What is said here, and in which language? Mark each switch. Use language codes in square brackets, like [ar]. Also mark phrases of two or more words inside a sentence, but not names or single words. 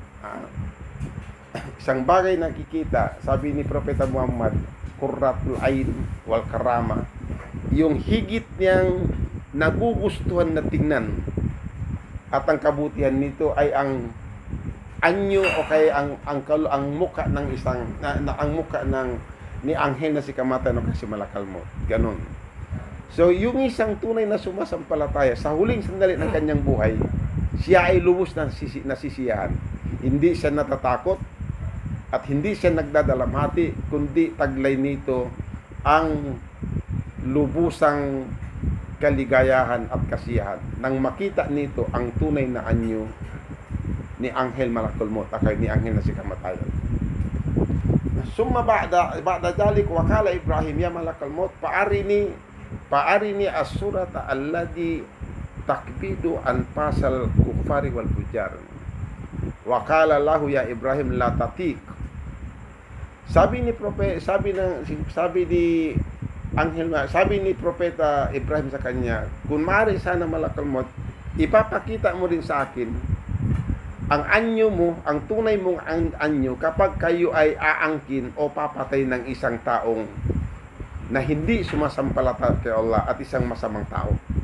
[tl] Isang bagay na nakikita, sabi ni Propeta Muhammad, [ar] قرة العين والكرامة. [tl] Yung higit niyang nagugustuhan na tingnan. At ang kabutihan nito ay ang anyo o kaya ang mukha ng isang ang mukha ng ni anghel na si kamatayan o kasi [ar] ملك الموت. [tl] Ganon. So yung isang tunay na sumasampalataya sa huling sandali ng kanyang buhay, siya ay lubos na nasisiyahan. Hindi siya natatakot at hindi siya nagdadalamhati, kundi taglay nito ang lubusang kaligayahan at kasiyahan nang makita nito ang tunay na anyo ni anghel [ar] ملك الموت [tl] akay ni anghel na si kamatayan. [ar] ثم بعد ذلك وقال إبراهيم يا ملك الموت فأرني الصورة التي تقبض عن فصل الكفار والفجار. وقال له يا إبراهيم لا تطيق. [tl] Sabi ni propeta Ibrahim sa kanya, kung maaari sana malakal mo, ipapakita mo rin sa akin ang anyo mo, ang tunay mong anyo kapag kayo ay aangkin o papatay ng isang taong na hindi sumasampalataya kay Allah at isang masamang tao.